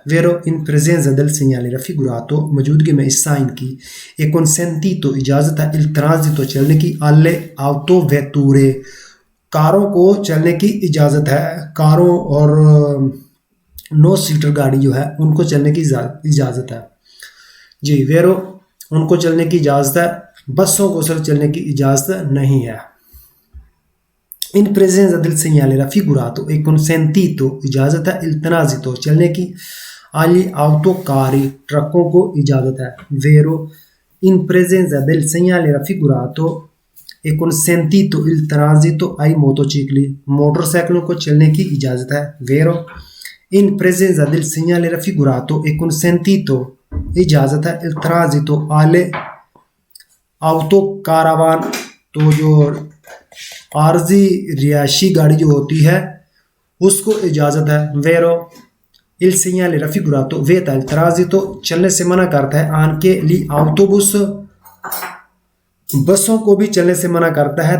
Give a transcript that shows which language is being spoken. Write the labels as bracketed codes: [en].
[hi] वेरो इन [it] presenza del segnale raffigurato [hi] मौजूदगी में इस साइन की [it] è consentito [hi] इजाज़त है [it] il transito [hi] चलने की [it] alle autovetture [hi] कारों को चलने की इजाज़त है। कारों और 9 सीटर गाड़ी जो है उनको चलने की इजाज़त है जी। वेरो उनको चलने की इजाज़त है, बसों को सिर्फ चलने की इजाज़त नहीं है। [it] इन presenza del segnale raffigurato e consentito [hi] इजाज़त है, [it] il transito [hi] चलने की, [it] agli autocarri [hi] ट्रकों को इजाज़त है। [it] Vero in presenza del segnale raffigurato e consentito il transito ai motocicli [hi] मोटरसाइकिलों को चलने की इजाज़त है। [it] Vero in presenza del segnale raffigurato e consentito [hi] इजाज़त है [it] il transito alle autocaravan। [hi] तो जो आरजी रिहायशी गाड़ी जो होती है उसको इजाज़त है। [it] वेरो il segnale raffigurato vieta il transito [hi] चलने से मना करता है। [it] anche gli autobus [hi] बसों को भी चलने से मना करता है।